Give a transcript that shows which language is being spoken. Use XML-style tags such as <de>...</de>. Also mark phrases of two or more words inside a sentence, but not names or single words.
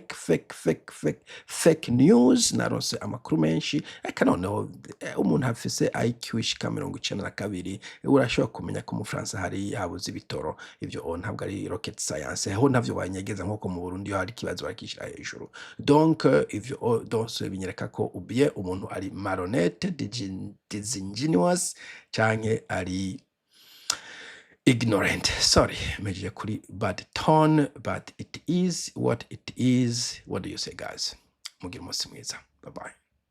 <en>fake news</en> <rn>narose amakuru menshi eka noneho umuntu afise IQ ishika 92 urashobora kumenya ko mu France hari habuze ibitoro ivyo ntabwo ari</rn> <en>rocket science</en> <rn>aho ntavyo banyegeza nko mu Burundi hari kibazo bakishira hejuru donc ivyo donc binyereka ko ubie umuntu ari marionette disingenuous canke ari ignorant.</rn> <en>Sorry,</en> <rn>meje kuri</rn> <en>bad tone, but it is what it is. What do you say, guys?</en> <rn>Mugira umunsi mwiza.</rn> <en>Bye bye.</en>